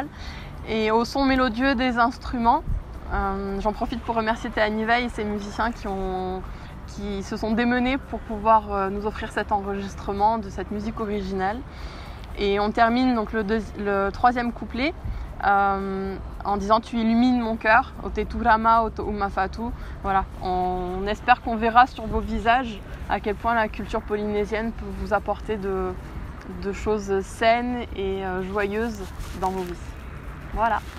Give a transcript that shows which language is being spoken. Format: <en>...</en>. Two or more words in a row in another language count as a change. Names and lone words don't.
<fr>Et au son mélodieux des instruments, j'en profite pour remercier Teaniva et ses musiciens qui se sont démenés pour pouvoir nous offrir cet enregistrement de cette musique originale. Et on termine donc le 3e couplet en disant tu illumines mon cœur,</fr> <ty>o te turama, o te umafatu.</ty> <fr>Voilà, on espère qu'on verra sur vos visages à quel point la culture polynésienne peut vous apporter de choses saines et joyeuses dans vos vies. Voilà.</fr>